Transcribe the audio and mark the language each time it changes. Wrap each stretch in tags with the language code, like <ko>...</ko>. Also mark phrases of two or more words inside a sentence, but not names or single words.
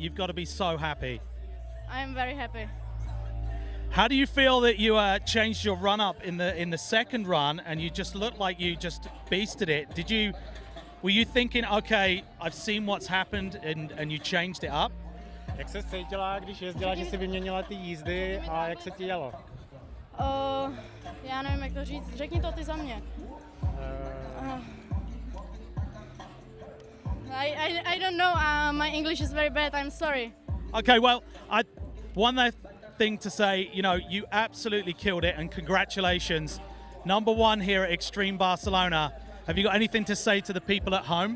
<en>You've got to be so happy. I'm very happy. How do you feel that you changed your run up in the second run and you just looked like you just beasted it? Were you thinking, okay, I've seen what's happened and you changed it up?</en> <cs>Jak se cítila, když jezdila, že si vyměnila ty jízdy a jak se ti jelo? Já nevím, jak to říct. Řekni to ty za mě.</cs> <en>I don't know. My English is very bad. I'm sorry. Okay, well, one thing to say, you know, you absolutely killed it and congratulations. Number one here at Extreme Barcelona. Have you got anything to say to the people at home?</en>